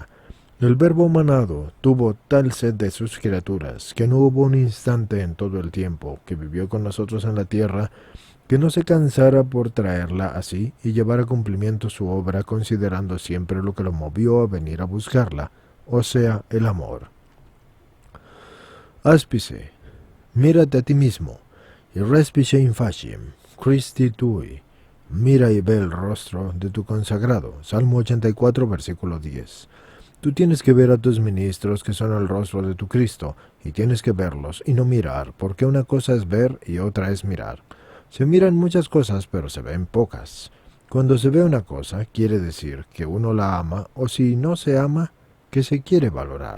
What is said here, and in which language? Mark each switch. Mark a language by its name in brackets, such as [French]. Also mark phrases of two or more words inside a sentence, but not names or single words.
[Spanish] El Verbo humanado tuvo tal sed de sus criaturas que no hubo un instante en todo el tiempo que vivió con nosotros en la tierra que no se cansara por traerla así y llevar a cumplimiento su obra, considerando siempre lo que lo movió a venir a buscarla, o sea, el amor. [Latin] Aspice, [Spanish] mírate a ti mismo, [Latin] y respice in faciem, Christi tui, [Spanish] mira y ve el rostro de tu consagrado. Salmo 84, versículo 10. Tú tienes que ver a tus ministros que son el rostro de tu Cristo, y tienes que verlos y no mirar, porque una cosa es ver y otra es mirar. Se miran muchas cosas, pero se ven pocas. Cuando se ve una cosa, quiere decir que uno la ama, o si no se ama, que se quiere valorar.